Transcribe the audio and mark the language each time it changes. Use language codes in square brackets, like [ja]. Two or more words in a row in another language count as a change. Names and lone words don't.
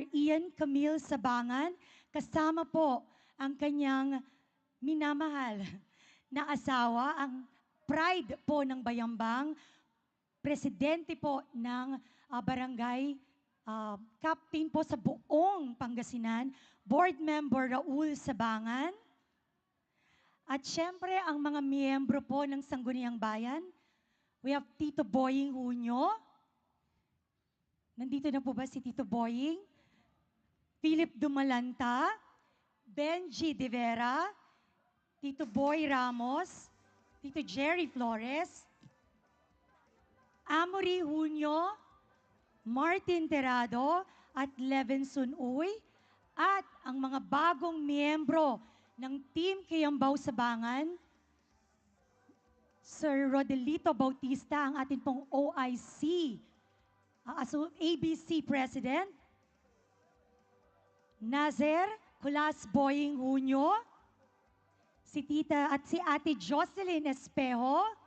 [tl] Ian Camille Sabangan, kasama po ang kanyang minamahal na asawa, ang pride po ng Bayambang, presidente po ng barangay, captain po sa buong Pangasinan, [en] board member [tl] Raul Sabangan, at syempre ang mga miyembro po ng Sangguniang Bayan. [en] We have Tito Boying Hunyo. [tl] Nandito na po ba si Tito Boying? Philip Dumalanta, Benji De Vera, Tito Boy Ramos, Tito Jerry Flores, Amory Junio, Martin Terrado, at Levinson Uy, at ang mga bagong miyembro ng Team Kayambaw Sabangan, Sir Rodelito Bautista, ang ating pong OIC, [en] ABC President, [tl] Nazer Kulas Boying Junio, si Tita at si Ate Jocelyn Espejo,